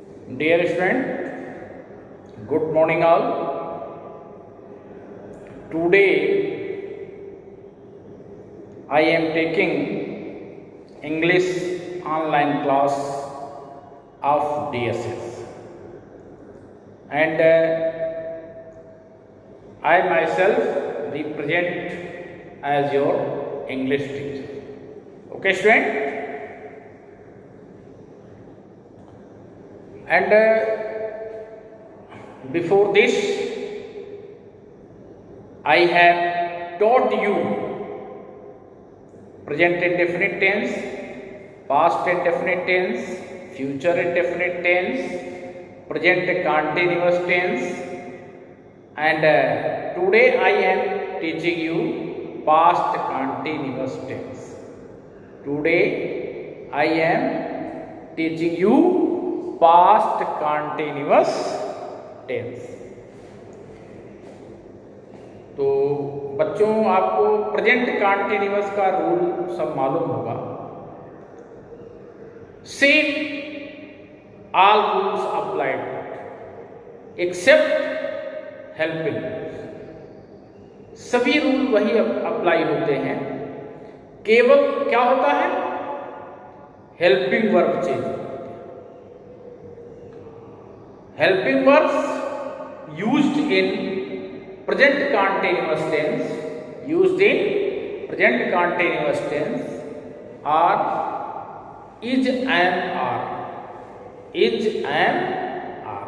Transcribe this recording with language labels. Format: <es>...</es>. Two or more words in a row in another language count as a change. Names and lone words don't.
<en>Dear student, good morning all. Today I am taking English online class of DSS and I myself represent as your English teacher. Okay student? And before this, I have taught you present indefinite tense, past indefinite tense, future indefinite tense, present continuous tense, and today I am teaching you past continuous tense. Today I am teaching you past continuous tense.</en> <hi>तो बच्चों आपको</hi> <en>present continuous</en> <hi>का रूल सब मालूम होगा।</hi> <en>same all rules applied except helping.</en> <hi>सभी रूल वही अप्लाई होते हैं, केवल क्या होता है,</hi> <en>helping verb change. Helping verbs used in present continuous tense, are is and are. Is and are.</en>